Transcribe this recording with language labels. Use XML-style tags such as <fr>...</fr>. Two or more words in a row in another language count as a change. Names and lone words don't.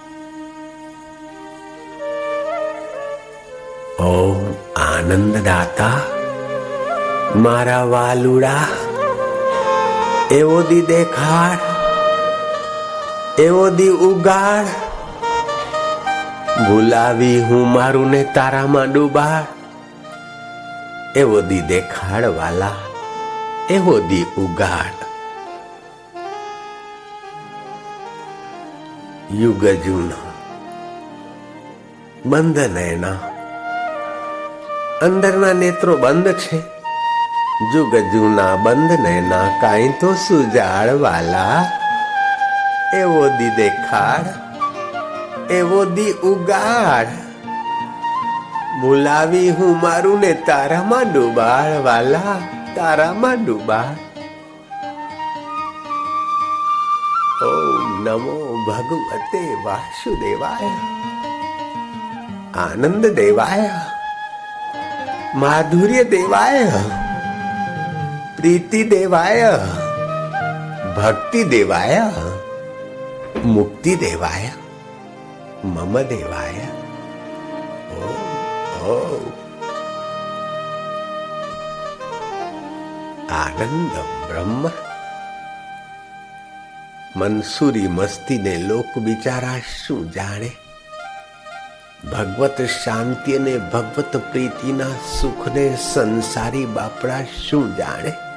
<gu>ઓમ આનંદદાતા મારા વાલુડા એવો દી દેખાડ, એવો દી ઉગાડ, ગુલાબી હું મારું ને તારા મા ડુબાડ। એવો દી દેખાડ વાલા, એવો દી ઉગાડ। યુગ જૂના બંધ નયના, અંદરના નેત્રો બંધ છે। જુગ જૂના બંધ નૈના, કાંઈ તો સુઝાડ વાલા। એવો દી દેખાડ, એવો દી ઉગાડ, બુલાવી હું મારું ને તારા મા ડુબાડ વાલા, તારા મા ડુબાડ।</gu> <sa>ओम नमो भगवते वासुदेवाय, आनंद देवाय, माधुर्य देवाय, प्रीति देवाय, भक्ति देवाय, मुक्ति देवाय, मम देवाय। ओ आनंद ब्रह्म।</sa> <gu>મંસૂરી મસ્તી ને લોક બિચારા શું જાણે। ભગવત શાંતિ ને ભગવત પ્રીતિ ના સુખ ને સંસારી બાપડા શું જાણે।</gu>